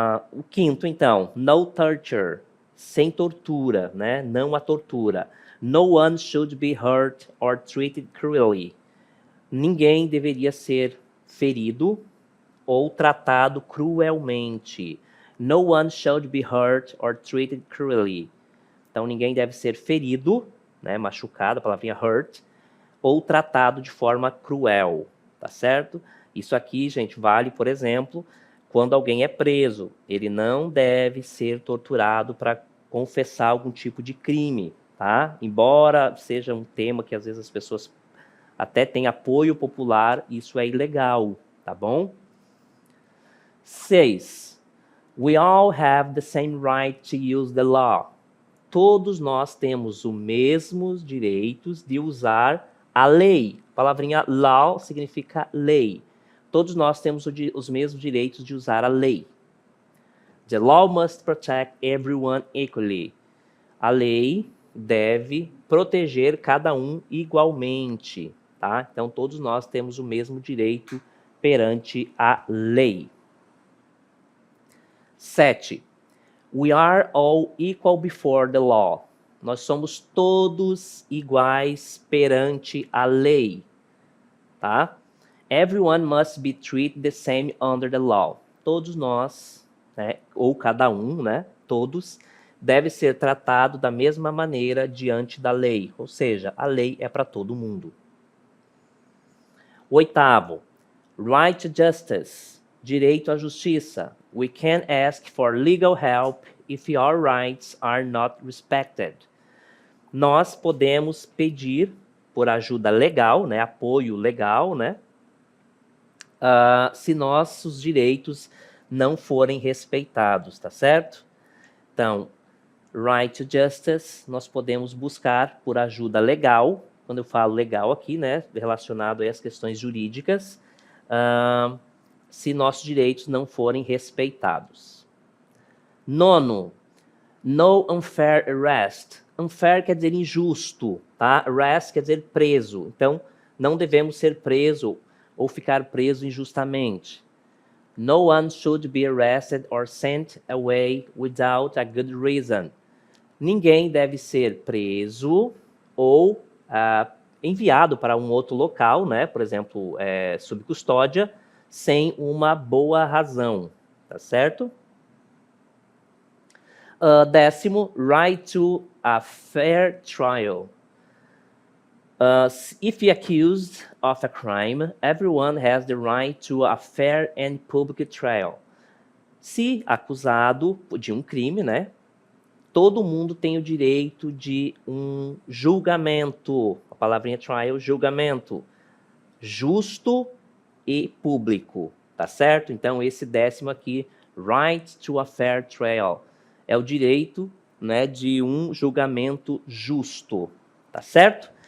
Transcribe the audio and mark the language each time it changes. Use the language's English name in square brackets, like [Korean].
[Portuguese] O quinto, então, no torture, sem tortura, né? Não a tortura. [English] No one should be hurt or treated cruelly. [Portuguese] Ninguém deveria ser ferido ou tratado cruelmente. [English] No one should be hurt or treated cruelly. [Portuguese] Então, ninguém deve ser ferido, né, machucado, a palavrinha hurt, ou tratado de forma cruel, tá certo? Isso aqui, gente, vale, por exemplo, quando alguém é preso. Ele não deve ser torturado para confessar algum tipo de crime, tá? Embora seja um tema que às vezes as pessoas até têm apoio popular, isso é ilegal, tá bom? 6. [English] We all have the same right to use the law. [Portuguese] Todos nós temos os mesmos direitos de usar a lei. A palavrinha law significa lei. Todos nós temos os mesmos direitos de usar a lei. [English] The law must protect everyone equally. [Portuguese] A lei deve proteger cada um igualmente, tá? Então, todos nós temos o mesmo direito perante a lei. 7. [English] We are all equal before the law. [Portuguese] Nós somos todos iguais perante a lei, tá? [English] Everyone must be treated the same under the law. [Portuguese] Todos nós, né, ou cada um, né, todos, deve ser tratado da mesma maneira diante da lei. Ou seja, a lei é para todo mundo. 8º, [English] right to justice, [Portuguese] direito à justiça. [English] We can ask for legal help if our rights are not respected. [Portuguese] Nós podemos pedir por ajuda legal, né, apoio legal, né, se nossos direitos não forem respeitados, tá certo? Então, [English] right to justice, [Portuguese] nós podemos buscar por ajuda legal. Quando eu falo legal aqui, né, relacionado às questões jurídicas, se nossos direitos não forem respeitados. [English] 9, no unfair arrest. [Portuguese] Unfair quer dizer injusto, tá? Arrest quer dizer preso. Então, não devemos ser presos ou ficar preso injustamente. [English] No one should be arrested or sent away without a good reason. [Portuguese] Ninguém deve ser preso ou enviado para um outro local, né? Por exemplo, sob custódia, sem uma boa razão, tá certo? [English] 10º, right to a fair trial. If accused of a crime, everyone has the right to a fair and public trial. [Portuguese] Se acusado de um crime, né? Todo mundo tem o direito de um julgamento. A palavrinha trial, julgamento. Justo e público, tá certo? Então, esse 10º aqui, [English] right to a fair trial, [Portuguese] é o direito, né, de um julgamento justo, tá certo?